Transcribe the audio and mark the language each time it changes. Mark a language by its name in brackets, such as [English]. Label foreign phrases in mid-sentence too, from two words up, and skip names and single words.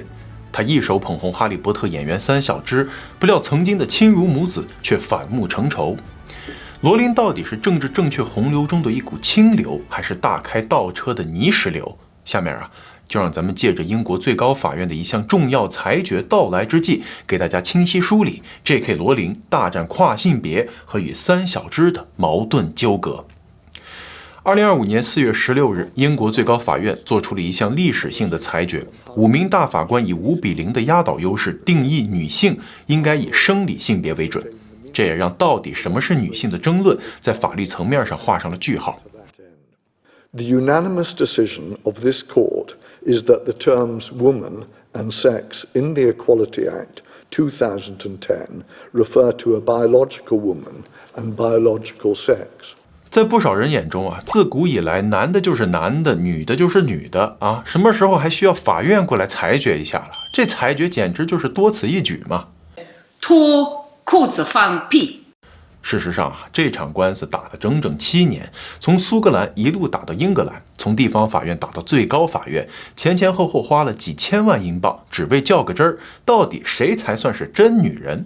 [Chinese] 她一手捧紅哈利波特演員三小只，不料曾經的親如母子卻反目成仇。羅琳到底是政治正確洪流中的一股清流，還是大開倒車的泥石流？下面就讓咱們借着英國最高法院的一項重要裁決到來之際，給大家清晰梳理 J.K. 羅琳大戰跨性別和與三小只的矛盾糾葛。2025年4月16日，英國最高法院做出了一項歷史性的裁決，5名大法官以5-0的壓倒優勢定義女性應該以生理性別為準。這也讓到底什麼是女性的爭論在法律層面上畫上了句號。 [English] The unanimous decision of this court is that the terms woman and sex in the Equality Act 2010 refer to a biological woman and biological sex。 [Chinese] 在不少人眼中自古以來男的就是男的，女的就是女的啊，什麼時候還需要法院過來裁決一下了？這裁決簡直就是多此一舉嘛！脫褲子放屁。事實上這場官司打了整整7年，從蘇格蘭一路打到英格蘭，從地方法院打到最高法院，前後花了幾千萬英鎊，只為較個真兒，到底誰才算是真女人？